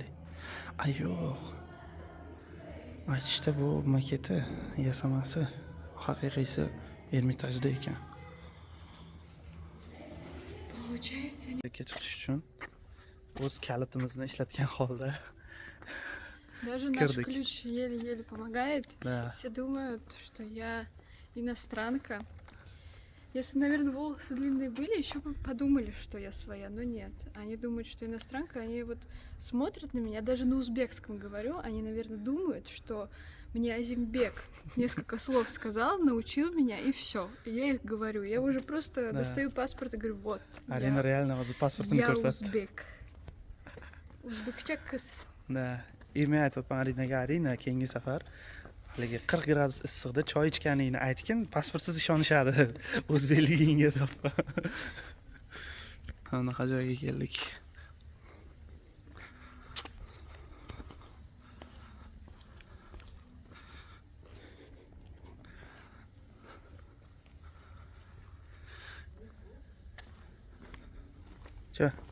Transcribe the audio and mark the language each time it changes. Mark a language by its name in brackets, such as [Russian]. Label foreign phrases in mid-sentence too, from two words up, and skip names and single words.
[Uzbek] Ay yo'q. Aytishda bu maketi, yasamasi, haqiqiysi Ermitajda ekan. [Russian] Получается, [Uzbek] Chiqish uchun o'z kalitimizni ishlatgan holda. [Russian] даже наш Кирдык. ключ еле-еле помогает. Да. Все думают, что я иностранка. Если бы, наверное, волосы длинные были, еще бы подумали, что я своя, но нет. Они думают, что иностранка, они вот смотрят на меня, даже на узбекском говорю, они, наверное, думают, что мне Азимбек несколько слов сказал, научил меня, и все. Я их говорю. Я уже просто Да. достаю паспорт и говорю, вот, [Uzbek] Alina real o'zi pasportini [Russian] я [Uzbek] ko'rsatdi. узбек. Узбекcha qiz. [Russian] Da. [Uzbek] Imi aytibman Alinaga, Alina keyingi safar haligi 40 gradus issiqda choy ichganingni aytgin, pasportsiz ishonishadi. O'zbekligingga toppa. Bunaqa joyga keldik. [Russian] Че?